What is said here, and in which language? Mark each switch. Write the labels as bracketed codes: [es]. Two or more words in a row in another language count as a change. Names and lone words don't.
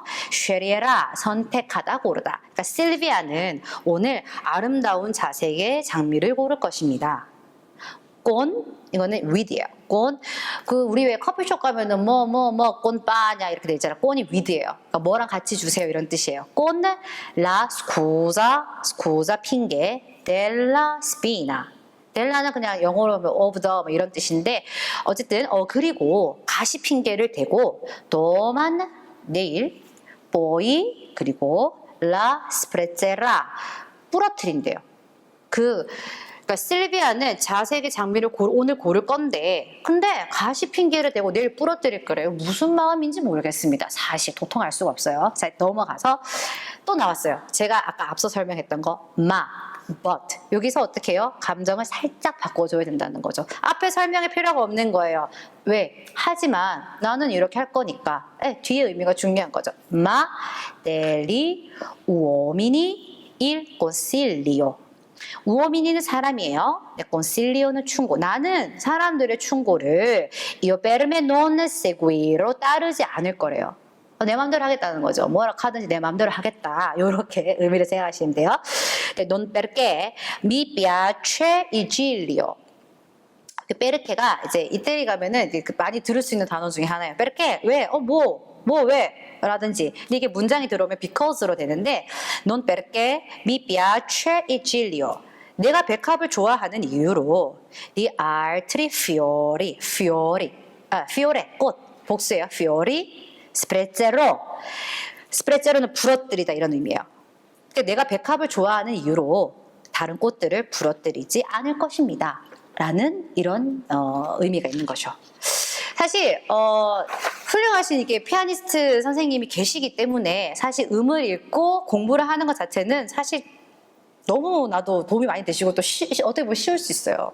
[ko] 쉐리에라 선택하다 고르다. 그러니까 실비아는 오늘 아름다운 자색의 장미를 고를 것입니다. 꼰 이거는 with예요. 꼰 그 우리 왜 커피숍 가면은 꼰빠냐 이렇게 돼 있잖아. 꼰이 with예요. 그러니까 뭐랑 같이 주세요 이런 뜻이에요. [it] con la scusa 핑계 della spina. [ko] 델라는 그냥 영어로 [en] of the [ko] 뭐 이런 뜻인데 어쨌든 그리고 가시 핑계를 대고 도만 내일 poi 그리고 [it] la sprezzerà [ko] 부러뜨린대요. 그러니까 실비아는 자색의 장미를 오늘 고를 건데 근데 가시 핑계를 대고 내일 부러뜨릴 거래요. 무슨 마음인지 모르겠습니다. 사실 도통할 수가 없어요. 자 넘어가서 또 나왔어요. 제가 아까 앞서 설명했던 거 but 여기서 어떻게 해요? 감정을 살짝 바꿔줘야 된다는 거죠. 앞에 설명이 필요가 없는 거예요. 왜? 하지만 나는 이렇게 할 거니까 뒤에 의미가 중요한 거죠. [it] Ma degli uomini il consiglio [ko] 우오미니는 사람이에요. consiglio는 충고. 나는 사람들의 충고를 [it] io per me non seguiro [ko] 따르지 않을 거래요. 내 마음대로 하겠다는 거죠. 뭐라 하든지 내 마음대로 하겠다. 이렇게 의미를 생각하시면 돼요. [it] non perché mi piace il giglio. [ko] 페르케가 이제 이태리 가면은 많이 들을 수 있는 단어 중에 하나예요. 페르케 왜? 왜? 라든지 근데 이게 문장이 들어오면 because로 되는데 [it] non perché mi piace il giglio [ko] 내가 백합을 좋아하는 이유로 [it] gli altri fiori fiore [ko] 꽃 복수예요. [it] fiori sprezzero [ko] 는 부러뜨리다 이런 의미예요. 그러니까 내가 백합을 좋아하는 이유로 다른 꽃들을 부러뜨리지 않을 것입니다 라는 이런 의미가 있는 거죠. 사실 훌륭하신 이게 피아니스트 선생님이 계시기 때문에 사실 음을 읽고 공부를 하는 것 자체는 사실 너무나도 도움이 많이 되시고 또 어떻게 보면 쉬울 수 있어요.